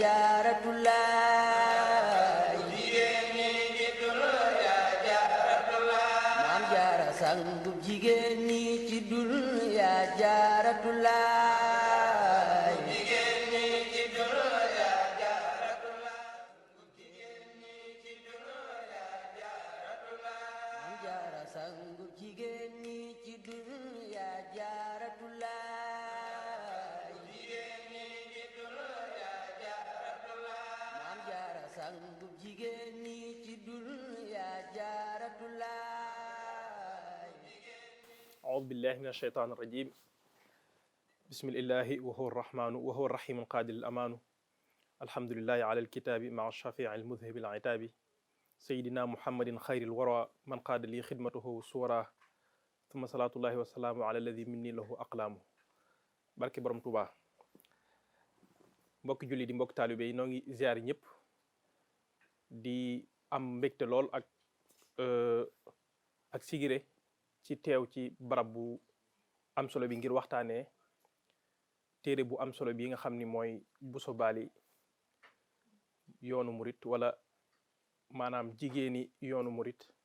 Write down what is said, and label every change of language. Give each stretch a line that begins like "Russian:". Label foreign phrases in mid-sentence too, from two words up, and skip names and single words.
Wolof: jaaratulaay jigéen ñi ci dunya jaaratulaay Maam Jaara sangu jigéen ñi ci dunya jaaratulaay jigéen ñi ci dunya sangu jigéen ñi ci dunya jaaratulaay jigéen ñi ci dunya jaaratulaay Maam Jaara sangu jigéen ñi ci dunya jaaratulaay
Arabic: أعوذ بالله من الشيطان الرجيم بسم الله وهو الرحمن وهو الرحيم القادر الأمان الحمد لله على الكتاب مع الشفيع المذهب العتاب سيدنا محمد خير الورى من قاد لي خدمته سورا ثم صلاة الله وسلام على الذي مني له أقلام
Wolof: barke borom Tuuba mbokki julli di mbokk taalibe yi noo ngi ziar ñëpp di am mbégte lool ak sigire ci teew ci barab bu am solo bi ngir waxtaanee téere bu am solo bi nga xam ni mooy Bousso Bally yoonu murit wala maanaam jigéeni yoonu murit